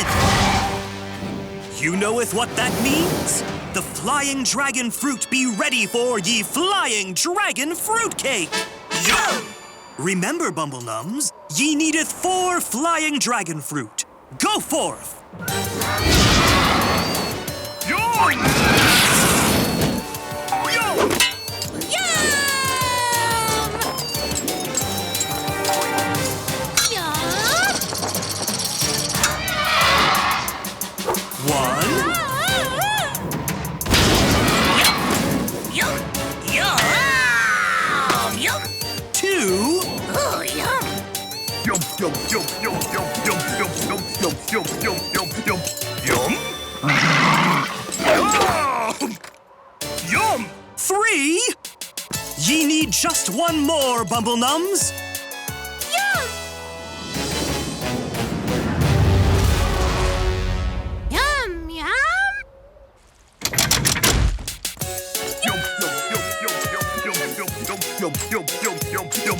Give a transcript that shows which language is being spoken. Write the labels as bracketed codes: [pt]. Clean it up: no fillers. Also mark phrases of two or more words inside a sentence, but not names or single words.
[en] You knoweth what that means? The flying dragon fruit be ready for ye flying dragon fruitcake. Yum! Remember, Bumble Nums, ye needeth 4 flying dragon fruit. Go forth! Yum! Yum! One. Yum! Yum! Yum! 2. Oh, yum! Yum, yum, yum, yum, yum, yum, yum, yum, yum, yum, yum, yum, yum. Yum! Yum! 3. Ye need just 1 more, Bumble Nums. Yum! Yum! Yum! Yum, yum, yum, yum, yum, yum, yum, yum, yum, yum, yum, yum.